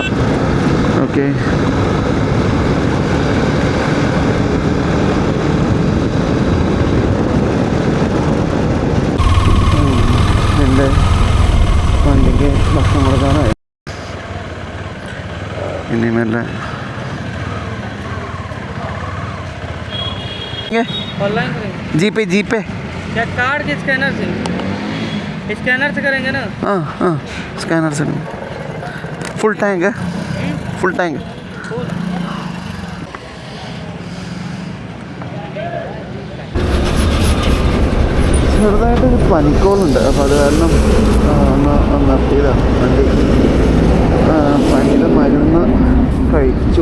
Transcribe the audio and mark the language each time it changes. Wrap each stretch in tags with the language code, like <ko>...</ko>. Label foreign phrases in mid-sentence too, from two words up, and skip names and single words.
<ml>ഓക്കെ, എൻ്റെ വണ്ടിക്ക് ഭക്ഷണം കൊടുക്കാനായി. ഇനി മെല്ലെ जीपे</ml> <hi>क्या कार्ड के स्कैनर से करेंगे ना? हाँ स्कैनर से</hi> <en>full tank</en> <hi>है,</hi> <en>full tank.</en> <ml>ചെറുതായിട്ടൊരു പനിക്കോളുണ്ട്. അപ്പോൾ അത് കാരണം ഒന്ന് നിർത്തിയതാണ് വണ്ടി. പനിയുടെ മരുന്ന് കഴിച്ചു.</ml>